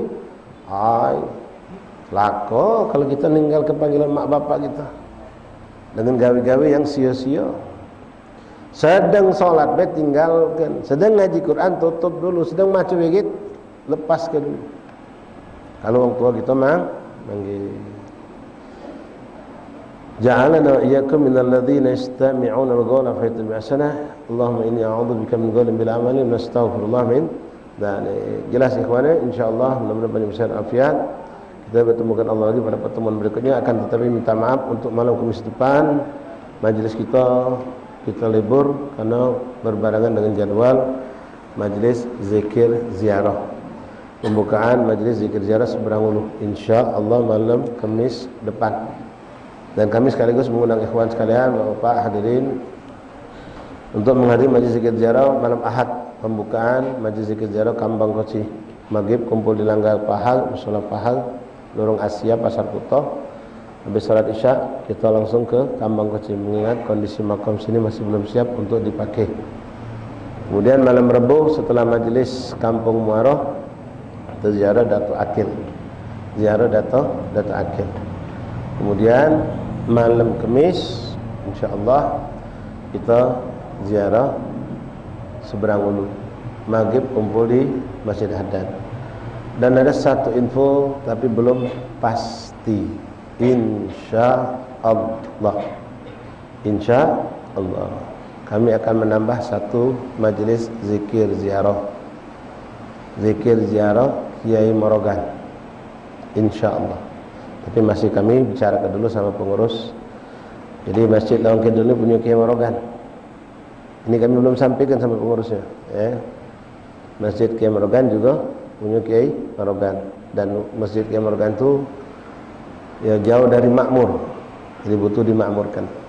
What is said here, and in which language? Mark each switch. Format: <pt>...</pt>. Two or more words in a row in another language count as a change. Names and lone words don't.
<id>Hai, lako kalau kita meninggalkan panggilan mak bapak kita. Dengan gawe-gawe yang sia-sia. Sedang sholat tinggalkan, sedang ngaji Quran tutup dulu, sedang baca wirid lepaskan dulu. Kalau orang tua kita manggil.</id> <ar>جعلنا وإياكم من الذين يستمعون القول فيتبعون أحسنه. اللهم إني أعوذ بك من قول بلا عمل وأستغفر الله من ذلك.</ar> <id>Jelas ikhwannya, insyaallah mudah-mudahan banyak besar afiat. Kita bertemukan Allah lagi pada pertemuan berikutnya, akan tetapi minta maaf untuk malam Kamis depan majelis kita libur karena berbarengan dengan jadwal majlis zikir ziarah, pembukaan majlis zikir ziarah Seberang insyaallah malam Kamis depan. Dan kami sekaligus mengundang ikhwan sekalian, Bapak hadirin, untuk menghadiri majlis zikir ziarah malam Ahad, pembukaan majlis zikir ziarah Kambang Koci. Maghrib kumpul di Langgar Pahal, Mushola Pahal, Lorong Asia, Pasar Kuto. Habis salat Isya kita langsung ke Kambang Koci, mengingat kondisi makam sini masih belum siap untuk dipakai. Kemudian malam Rabu setelah majelis Kampung Muaroh, kita ziarah Dato' Akil. Ziarah Dato' Akil. Kemudian malam Kamis insyaallah kita ziarah Seberang Ulu. Maghrib kumpul di Masjid Haddad. Dan ada satu info tapi belum pasti. Insyaallah kami akan menambah satu majelis zikir ziarah Kiai Morogan, insyaallah. Tapi masih kami bicarakan dulu sama pengurus. Jadi Masjid Lawang Kidul ini punya Kiai Morogan, ini kami belum sampaikan sama pengurusnya ya. Masjid Kiai Morogan juga punya Kiai Morogan, dan Masjid Kiai Morogan itu ya jauh dari makmur, jadi butuh dimakmurkan.</id>